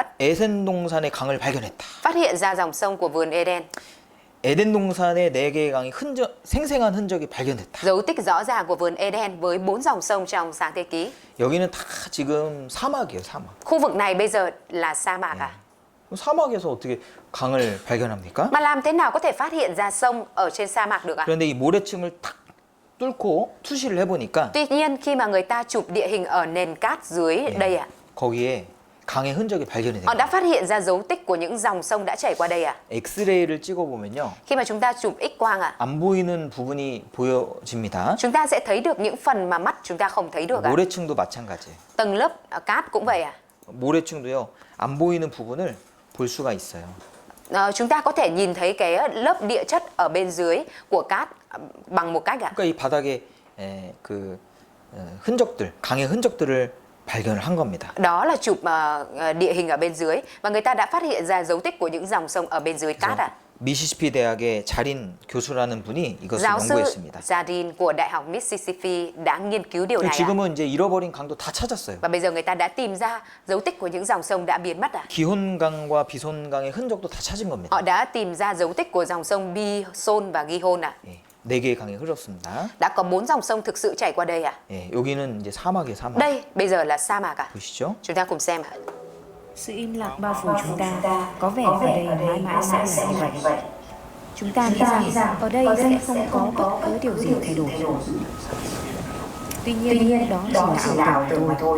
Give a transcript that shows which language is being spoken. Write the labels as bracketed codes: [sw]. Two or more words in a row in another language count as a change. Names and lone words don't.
[ko] 에덴 동산의 강을 발견했다. [vi] Phát hiện ra dòng sông của vườn Eden. [ko] 에덴 동산의 4개의 강이 생생한 흔적이 발견됐다. [vi] Dấu tích rõ ràng của vườn Eden với 4 dòng sông trong Sáng Thế Ký. [ko] 여기는 다 지금 사막이에요, 사막. [vi] Khu vực này bây giờ là sa mạc à? [ko] 사막에서 어떻게 강을 발견합니까? [vi] Mà làm thế nào có thể phát hiện ra sông ở trên sa mạc được ạ? [ko] 그런데 이 모래층을 탁 뚫고 투시를 해보니까 [vi] Tuy nhiên khi mà người ta chụp địa hình ở nền cát dưới đây ạ, [ko] 거기에 강의 흔적이 발견이 [vi] họ đã [ko] 됩니다. [vi] phát hiện ra dấu tích của những dòng sông đã chảy qua đây ạ. [ko] 엑스레이를 찍어보면요. [vi] Khi mà chúng ta chụp X quang ạ, [ko] 안 보이는 부분이 보여집니다. [vi] chúng ta sẽ thấy được những phần mà mắt chúng ta không thấy được ạ. [ko] 모래층도 마찬가지예요. [vi] Tầng lớp cát cũng vậy ạ. [ko] 모래층도요. 안 보이는 부분을 볼 수가 있어요. [vi] Chúng ta có thể nhìn thấy cái lớp địa chất ở bên dưới của cát bằng một cách ạ. [ko] 그러니까 이 바닥에 흔적들, 강의 흔적들을 발견을 한 겁니다. [vi] Đó là chụp địa hình ở bên dưới và người ta đã phát hiện ra dấu tích của những dòng sông ở bên dưới cát ạ. [ko] 미시시피 대학의 자린 교수라는 분이 이것을 [vi] Giáo sư [ko] 연구했습니다. [vi] Jardin của Đại học Mississippi đã nghiên cứu điều này ạ. [ko] 지금은 이제 잃어버린 강도 다 찾았어요. [vi] Và bây giờ người ta đã tìm ra dấu tích của những dòng sông đã biến mất ạ. [ko] 기혼강과 비손강의 흔적도 다 찾은 겁니다. [vi] Họ đã tìm ra dấu tích của dòng sông Bison và Gihon ạ. [ko] 예, 4개의 강이 흐르었습니다. [vi] Đã có 4 dòng sông thực sự chảy qua đây ạ. [ko] 예, 여기는 이제 사막이에요, 사막. [vi] Đây bây giờ là sa mạc ạ. [ko] 보시죠. [vi] Chúng ta cùng xem ạ. Sự im lặng bao phủ chúng ta, có vẻ ở đây mãi mãi sẽ là như vậy. Chúng ta nghĩ rằng ở đây sẽ không có bất cứ điều gì thay đổi. Tuy nhiên, đó chỉ là ảo tưởng mà thôi.